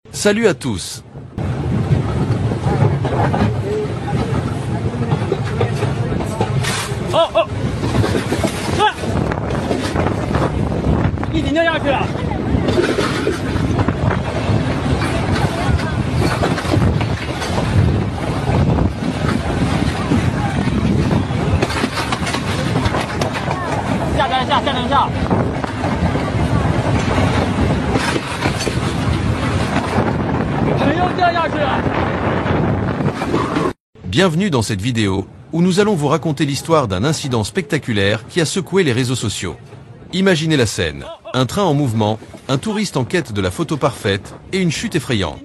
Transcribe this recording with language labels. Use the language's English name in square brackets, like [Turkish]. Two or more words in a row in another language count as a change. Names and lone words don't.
[French] Salut à tous. Oh oh！ [Chinese] 啊！一顶就下去了。下站下，下站下。 [French] Bienvenue dans cette vidéo, où nous allons vous raconter l'histoire d'un incident spectaculaire qui a secoué les réseaux sociaux. Imaginez la scène, un train en mouvement, un touriste en quête de la photo parfaite et une chute effrayante.